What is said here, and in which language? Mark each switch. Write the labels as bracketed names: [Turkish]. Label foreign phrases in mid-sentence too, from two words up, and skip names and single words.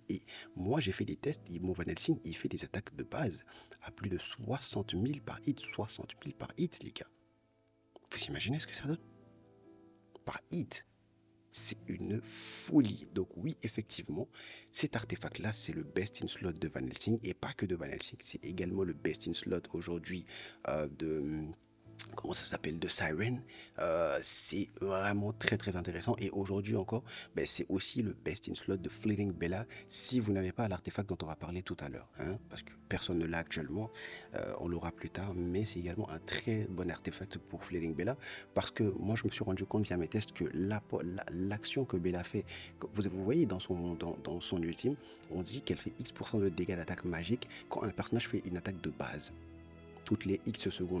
[French] Et moi, j'ai fait des tests, et mon Van Helsing, il fait des attaques de base à plus de 60 000 par hit. 60 000 par hit, les gars. Vous imaginez ce que ça donne? Par hit. C'est une folie. Donc oui, effectivement, cet artefact-là, c'est le [English] best in slot [French] de Van Helsing. Et pas que de Van Helsing, c'est également le [English] best in slot [French] aujourd'hui de... Comment ça s'appelle, de Siren. C'est vraiment très intéressant, et aujourd'hui encore, ben, c'est aussi le [English] best in slot [French] de Fleeting Bella si vous n'avez pas l'artefact dont on va parler tout à l'heure, hein, parce que personne ne l'a actuellement. On l'aura plus tard, mais c'est également un très bon artefact pour Fleeting Bella, parce que moi je me suis rendu compte via mes tests que l'action que Bella fait, vous voyez dans son ultime, on dit qu'elle fait X% de dégâts d'attaque magique quand un personnage fait une attaque de base toutes les X secondes.